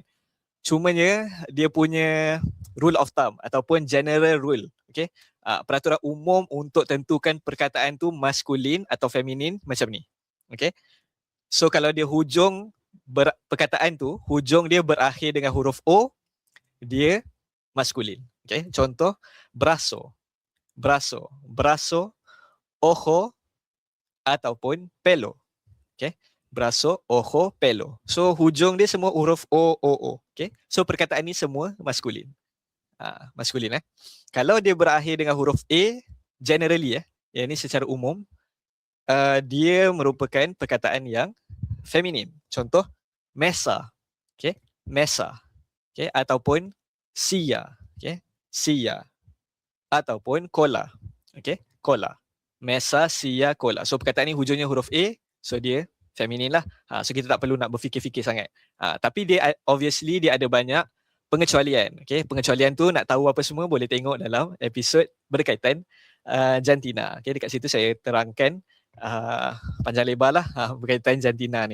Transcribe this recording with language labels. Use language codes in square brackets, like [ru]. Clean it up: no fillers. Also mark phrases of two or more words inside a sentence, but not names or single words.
[ms] Cumanya dia punya [en] rule of thumb [ms] ataupun [en] general rule, [ms] okay, peraturan umum untuk tentukan perkataan tu maskulin atau feminin macam ni. Okay, so kalau dia hujung perkataan tu, hujung dia berakhir dengan huruf O, dia maskulin. Okay, contoh [es] brazo, ojo [ms] ataupun pelo. [es] Okay, brazo, ojo, pelo. [ms] So hujung dia semua huruf O. Okay, so perkataan ni semua maskulin. Maskulin. Kalau dia berakhir dengan huruf A, generally yang ni secara umum, dia merupakan perkataan yang feminin. [es] Contoh mesa, okay, mesa, okay, ataupun silla, okay, silla, ataupun cola, okay, cola, mesa, silla, cola. [ms] So perkataan ni hujungnya huruf A, so dia feminin lah. So kita tak perlu nak berfikir-fikir sangat. Tapi dia obviously dia ada banyak pengecualian. Okay, pengecualian tu nak tahu apa semua boleh tengok dalam episod berkaitan jantina. Okay, dekat situ saya terangkan panjang lebar lah berkaitan jantina ni.